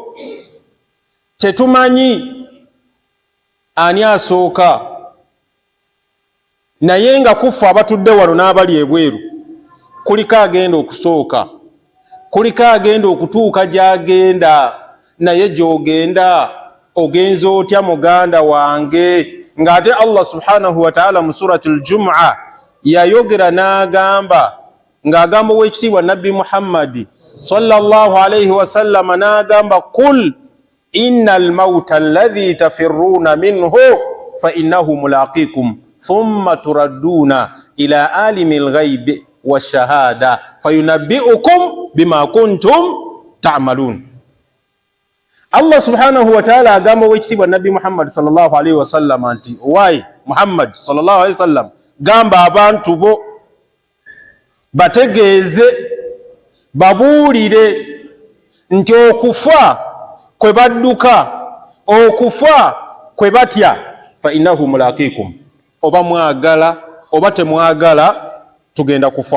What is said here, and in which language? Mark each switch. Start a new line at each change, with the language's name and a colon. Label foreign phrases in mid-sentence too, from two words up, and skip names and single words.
Ganda: Tetumanyi ani asooka, naye nga kufa abatudde wano n'abali ebweru, kuliko agenda okusooka, kuliko agenda okutuuka gy'agenda. Naye gy'ogenda ogenza otya muganda wange? Ng'ate
Arabic: الله سبحانه وتعالى
Ganda: mu
Arabic: سورة الجمعة
Ganda: yayogera n'agamba, ng'agamba ow'ekitiibwa Nabbi Muhammad
Arabic: صلى الله عليه وسلم,
Ganda: n'agamba
Arabic: قل إن الموت الذي تفرون منه فإنه ملاقيكم ثم تردون إلى عالم الغيب والشهادة فينبئكم بما كنتم تعملون. الله سبحانه وتعالى
Ganda: agamba ow'ekitiibwa Nabbi Muhammad
Arabic: صلى الله عليه وسلم
Ganda: nti owaye Muhammad
Arabic: صلى الله عليه وسلم,
Ganda: gamba abantu bo bategeeze babuulire nti okufa kwe badduka, okufa kwe batya,
Arabic: فإنه ملاقيكم,
Ganda: oba mwagala oba temwagala tugenda kufa.